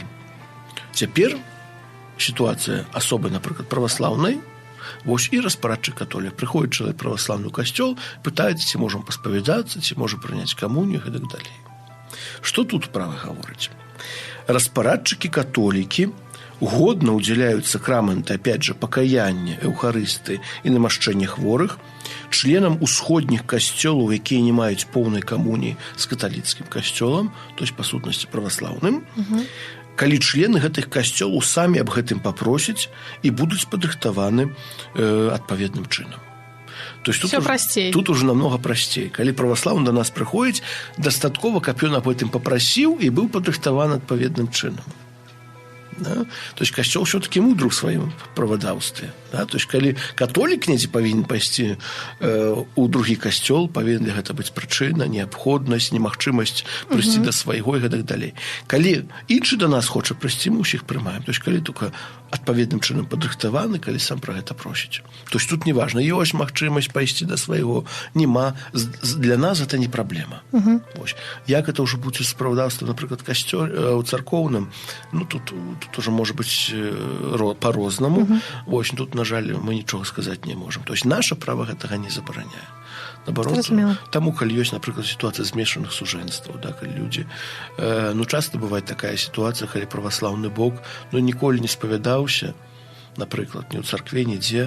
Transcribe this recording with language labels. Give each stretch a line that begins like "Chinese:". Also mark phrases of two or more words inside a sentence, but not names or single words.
Belarusian: Цяпер сітуацыя асобы, напрыклад, праваслаўнай, вось і распарадчык католік. Прыходзіць чалавек праваслаўны касцёл, пытаецца, ці можам паспавядацца, ці можа прыняць камунію, і так далей. Што тут права гаворыць? Распарадчыкі католікі годна ўдзяляюць сакраменты,
Russian: опять же,
Belarusian: пакаяння, эўхарысты і намашчэння хворых членам усходніх касцёлаў, якія не маюць поўнай камуніі з каталіцкім касцёлам,
Russian: то есть,
Belarusian: па сутнасці, праваслаўным, калі члены гэтых касцёлаў самі аб гэтым папросяць і будуць падрыхтаваны адпаведным чынам.
Russian: То есть
Belarusian: тут уже намного прасцей. Калі праваслаўны да нас прыходзіць, дастаткова, каб ён аб гэтым папрасіў і быў падрыхтаваны адпаведным чынам. Да?
Russian: То есть
Belarusian: касцёл все-таки мудры ў сваім правадаўстве. Да?
Russian: То есть
Belarusian: калі католік недзе павінен пайсці у другі касцёл, павінен для гэта быць прычына, неабходнасць, немагчымасць прыйсці да свайго і гэтак далей. Калі іншы да нас хоча прыйсці, мы ўсіх прымаем.
Russian: То есть
Belarusian: калі только адпаведным чынам падрыхтаваны, калі сам пра гэта просіць.
Russian: То есть
Belarusian: тут не важна, ёсць магчымасць пайсці да свайго, нема. Для нас гэта не праблема. Вось. Як это ўжо будзе з правадаўствам, напрыклад, у царкоўным, тут
Russian: уже может быть
Belarusian: по-рознаму. Вось, тут, на жаль, мы нічога сказаць не можам.
Russian: То есть
Belarusian: наша права гэтага не забараняе. Наоборот, таму, калі ёсць, напрыклад, сітуацыя змешаных сужэнстваў, да, калі людзі... часта бывае такая сітуацыя, калі праваслаўны бок ніколі не спавядаўся, напрыклад, ні ў царкве, нідзе.